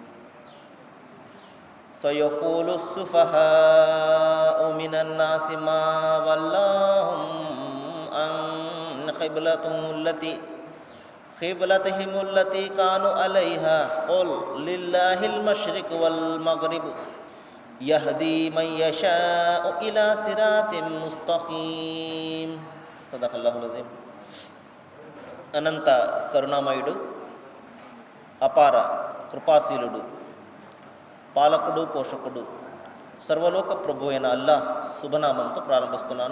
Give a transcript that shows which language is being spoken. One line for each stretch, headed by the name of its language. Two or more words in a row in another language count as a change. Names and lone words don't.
Arabic: سيقول السفهاء من الناس ما ولاهم عن قبلتهم التي كانوا عليها قل لله المشرق والمغرب يهدي من يشاء إلى صراط مستقيم. صدق الله العظيم.
Telugu: అనంత కరుణామయుడు, అపార కృపాశీలుడు, పాలకుడు, పోషకుడు, సర్వలోక ప్రభు అయిన అల్లాహ్ శుభనామంతో ప్రారంభిస్తున్నాను.